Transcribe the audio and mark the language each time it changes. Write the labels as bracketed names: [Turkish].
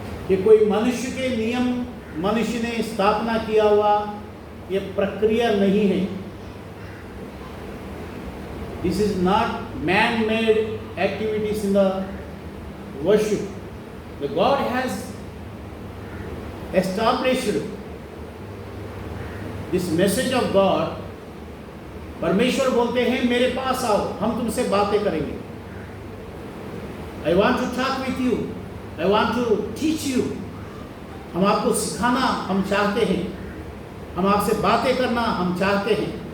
[Hindi] ये कोई मनुष्य के नियम, मनुष्य ने स्थापना किया हुआ ये प्रक्रिया नहीं है। [English] This is not man made activities in the worship. The God has established this message of God. [Hindi] परमेश्वर बोलते हैं मेरे पास आओ, हम तुमसे बातें करेंगे। [English] I want to talk with you. I want to teach you. [Hindi] हम आपको सिखाना हम चाहते हैं, हम आपसे बातें करना हम चाहते हैं।